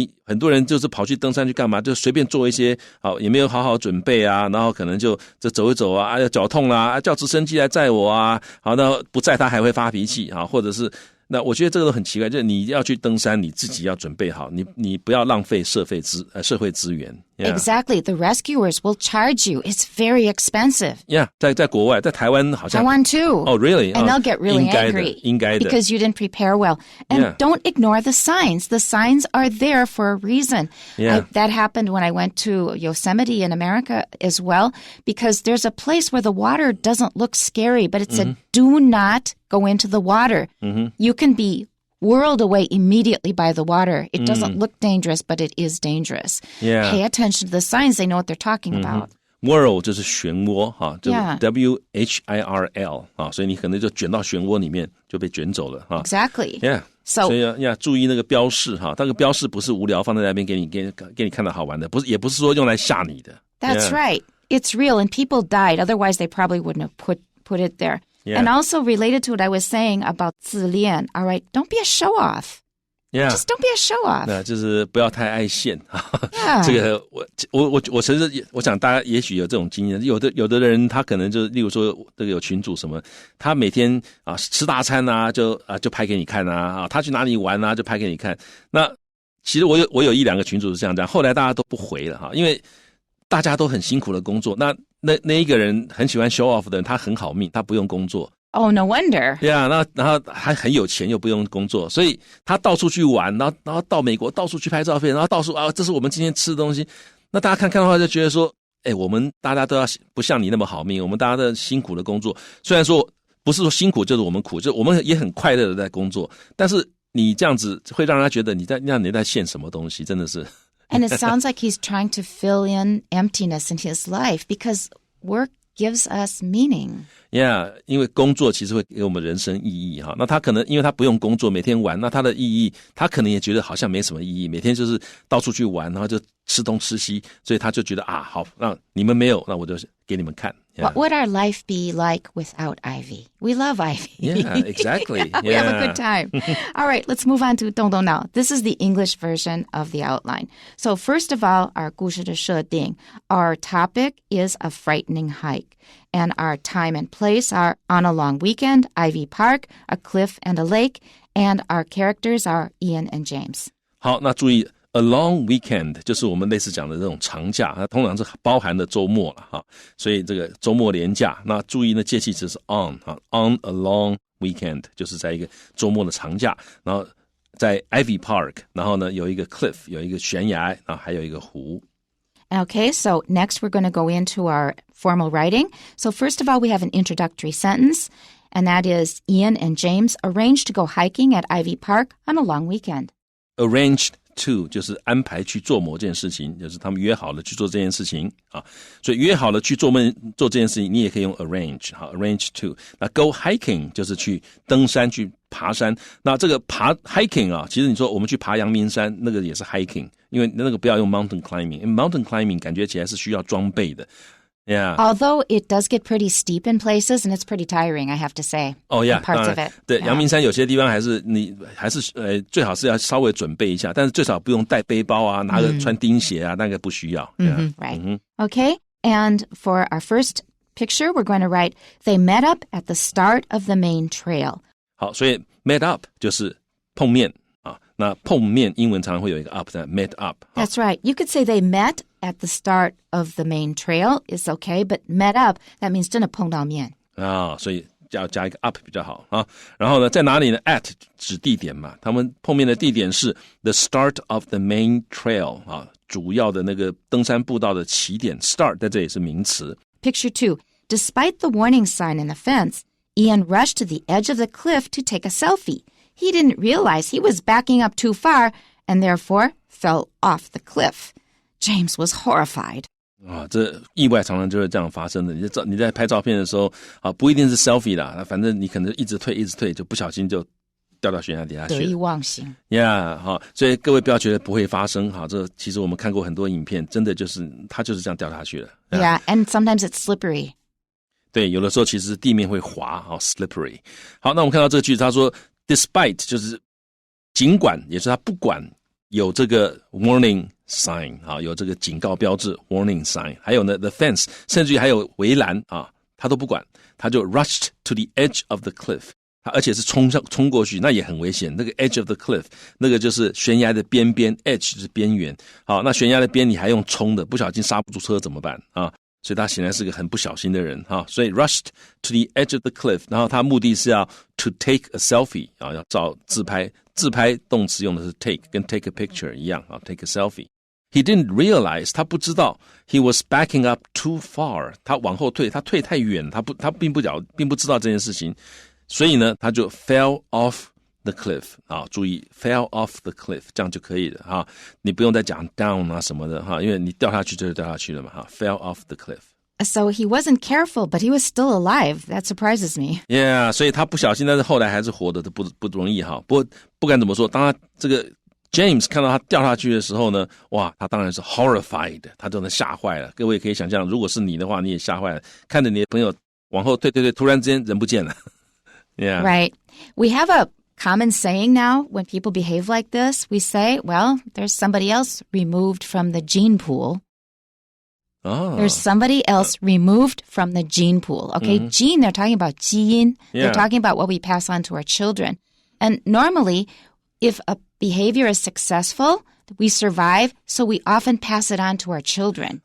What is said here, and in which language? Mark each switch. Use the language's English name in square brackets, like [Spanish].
[Chinese] 你很多人就是跑去登山去干嘛？就随便做一些，好也没有好好准备啊，然后可能就走一走啊，要脚痛啦，叫直升机来载我啊，好，那不载他还会发脾气啊，或者是。那我觉得这个都很奇怪，就是你要去登山，你自己要准备好，你不要浪费社会资源。 [English] Yeah. Exactly. The rescuers will charge you. It's very expensive. Yeah. [Chinese] 在国外，在台湾好像。 [English] 台湾 too. Oh, really? And they'll get really angry. [Chinese] 应该的。 [English] Because you didn't prepare well. And don't ignore the signs. The signs are there for a reason. Yeah. That happened when I went to Yosemite in America as well, because there's a place where the water doesn't look scary, but it said, do not go into the water. You can be whirled away immediately by the water. It doesn't look dangerous, but it is dangerous. Yeah. Pay attention to the signs. They know what they're talking about.Whirl [Chinese] 就是漩涡哈，就是 WHIRL 啊，所以你可能就卷到漩涡里面就被卷走了哈。 [English] Exactly. Yeah. So [Chinese] 所以要注意那个标示哈，那个标示不是无聊放在那边给你看到好玩的，也不是说用来吓你的。 [English] That's right. It's real, and people died. Otherwise, they probably wouldn't have put it there. Yeah. And also related to what I was saying about 自恋, all right, don't be a show-off.Yeah. Just don't be a show-off. [Chinese] 那就是不要太爱现。 [English] Yeah. [Chinese] 这个我承认，我想大家也许有这种经验，有的人他可能就例如说这个有群组什么，他每天啊吃大餐啊就拍给你看啊，他去哪里玩啊就拍给你看。那其实我有一两个群组是这样，后来大家都不回了哈，因为大家都很辛苦的工作。那一个人很喜欢 [English] show off [Chinese] 的人，他很好命，他不用工作。 [English] Oh, no wonder. Yeah, [Chinese] 然后还很有钱又不用工作，所以他到处去玩，然后到美国到处去拍照片，然后到处这是我们今天吃的东西。那大家看的话就觉得说，我们大家都要不像你那么好命，我们大家都辛苦的工作。虽然说不是说辛苦就是我们苦，就我们也很快乐的在工作，但是你这样子会让人家觉得你在献什么东西，真的是。 [English] And it sounds like he's trying to fill in emptiness in his life because work gives us meaning. Yeah, [Chinese] 因为工作其实会给我们人生意义哈。那他可能因为他不用工作，每天玩，那他的意义，他可能也觉得好像没什么意义，每天就是到处去玩，然后就吃东吃西，所以他就觉得好，那你们没有，那我就给你们看。 [English] Yeah. What would our life be like without Ivy? We love Ivy. Yeah, exactly. We have a good time. All right, let's move on to 东东 now. This is the English version of the outline. So first of all, our [Chinese] 故事的设定. [English] Our topic is a frightening hike. And our time and place are on a long weekend, Ivy Park, a cliff and a lake. And our characters are Ian and James. [Chinese] 好，那注意 [English] A long weekend [Chinese] 就是我们类似讲的这种长假，它通常是包含的周末了哈，所以这个周末连假，那注意呢介系词是 on 哈 ， [English] on a long weekend [Chinese] 就是在一个周末的长假，然后在 Ivy Park， 然后呢有一个 cliff 有一个悬崖，然后还有一个湖。 [English] Okay, so next we're going to go into our formal writing. So first of all, we have an introductory sentence, and that is Ian and James arranged to go hiking at Ivy Park on a long weekend. Arranged to [Chinese] 就是安排去做某件事情，就是他们约好了去做这件事情啊，所以约好了去做这件事情，你也可以用 arrange 哈 ，arrange to。那 [English] go hiking [Chinese] 就是去登山去爬山，那这个爬 hiking 啊，其实你说我们去爬阳明山，那个也是 hiking， 因为那个不要用 [English] mountain climbing， [Chinese] 因为 mountain climbing 感觉起来是需要装备的。 [English] Yeah. Although it does get pretty steep in places, and it's pretty tiring, I have to say. Oh, yeah. Parts of it. [Chinese] 对，阳明山有些地方还是最好是要稍微准备一下，但是最少不用带背包啊，穿钉鞋啊，那个不需要。 [English] Right. Okay. And for our first picture, we're going to write, they met up at the start of the main trail. [Chinese] 好，所以 [English] met up [Chinese] 就是碰面啊。那碰面英文常常会有一个 up 在 met up. [English] That's right. You could say they met at the start of the main trail is okay, but met up, that means [Chinese] 真的碰到面。所以要加一个 up 比较好啊。然后呢，在哪里呢 ？at 指地点嘛，他们碰面的地点是 [English] the start of the main trail [Chinese] 啊，主要的那个登山步道的起点 start 在这里是名词。 [English] Picture 2. Despite the warning sign in the fence, Ian rushed to the edge of the cliff to take a selfie. He didn't realize he was backing up too far and therefore fell off the cliff. James was horrified. [Chinese] 这意外常常就是这样发生的。你在拍照片的时候不一定是 selfie 啦，反正你可能一直退，就不小心就掉到悬崖底下去了。得意忘形。 [English] Yeah， [Chinese] 所以各位不要觉得不会发生。这其实我们看过很多影片，真的就是他就是这样掉下去了。 [English] Yeah, and sometimes it's slippery. [Chinese] 对，有的时候其实地面会滑，slippery。好，那我们看到这个句子，他说 despite 就是尽管，也就是他不管有这个 [English] warning sign [Chinese] 有这个警告标志 warning sign， 还有呢 the fence， 甚至于还有围栏他都不管，他就 [English] rushed to the edge of the cliff， [Chinese] 而且是冲过去，那也很危险。那个 [English] edge of the cliff， [Chinese] 那个就是悬崖的边边 ，edge 就是边缘。好，那悬崖的边你还用冲的，不小心刹不住车怎么办啊？所以他显然是个很不小心的人所以 [English] rushed to the edge of the cliff， [Chinese] 然后他目的是要 [English] to take a selfie [Chinese] 要照自拍，自拍动词用的是 take， 跟 [English] take a picture [Chinese] 一样 [English] take a selfie。 He didn't realize [Chinese] 他不知道 [English] he was backing up too far， [Chinese] 他往后退，他退太远，他并不知道这件事情，所以呢他就 fell off the cliff 啊，注意 [English] fell off the cliff [Chinese] 这样就可以了哈，你不用再讲 down 啊什么的哈，因为你掉下去就是掉下去了嘛哈 fell off the cliff。So [English] he wasn't careful, but he was still alive. That surprises me. Yeah, [Chinese] 所以他不小心，但是后来还是活的，不容易哈。不管怎么说，当他这个 James 看到他掉下去的时候呢，哇，他当然是 horrified， 他真的吓坏了。各位可以想象，如果是你的话，你也吓坏了，看着你的朋友往后退，突然之间人不见了。 [English] Yeah. Right. We have a common saying now when people behave like this. We say, well, there's somebody else removed from the gene pool.Oh. There's somebody else removed from the gene pool. Okay, gene, they're talking about 基因. Yeah. They're talking about what we pass on to our children. And normally, if a behavior is successful, we survive, so we often pass it on to our children.